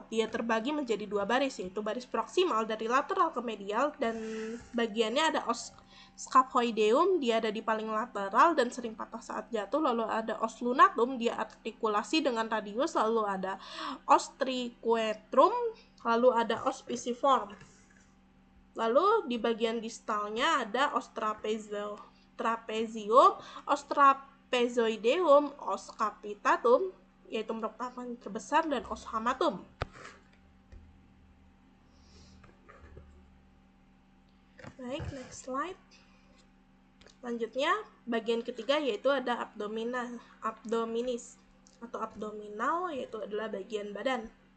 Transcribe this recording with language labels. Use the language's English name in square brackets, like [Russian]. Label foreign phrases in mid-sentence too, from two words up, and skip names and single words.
[Indonesian] Dia terbagi menjadi 2 baris, yaitu baris proksimal dari lateral ke medial, dan bagiannya ada [Latin] os scaphoideum, [Indonesian] dia ada di paling lateral dan sering patah saat jatuh. Lalu ada [Latin] os lunatum, [Indonesian] dia artikulasi dengan radius. Lalu ada [Latin] os triquetrum, [Indonesian] lalu ada [Latin] os pisiform. [Indonesian] Lalu di bagian distalnya ada [Latin] os trapezium, os trapezoideum, os capitatum [Indonesian] yaitu merupakan terbesar, dan [Latin] os hamatum. [Indonesian] Baik, [English] next slide. [Indonesian] Selanjutnya bagian ketiga yaitu ada abdominis atau abdominal, yaitu adalah bagian badan.